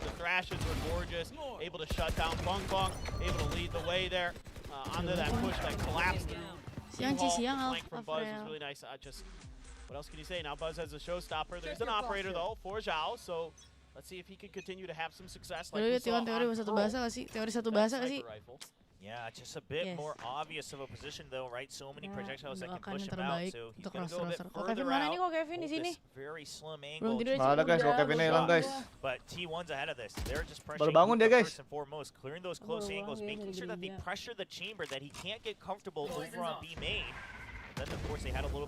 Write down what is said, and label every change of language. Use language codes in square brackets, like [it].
[en] The thrashes were gorgeous, able to shut down Bong Bong, able to lead the way there onto that push that collapsed. Flank from Buzz was really nice. What else can you say? Now Buzz has a showstopper. There's an operator though for Zhao, so let's see if he can continue to have some success. Like we saw [id] teori satu bahasa nggak sih? Teori satu bahasa nggak sih? [en] Yeah, just a bit more obvious of a position though, right? So many projectiles that can push him out, so he's going to go a bit further out. This very slim angle. [id] Ada guys, kok Kevin hilang guys. [en] But T1's ahead of this. They're just pressuring first and foremost, clearing those close angles, making sure that they pressure the chamber, that he can't get comfortable over on B main. then of course they had a little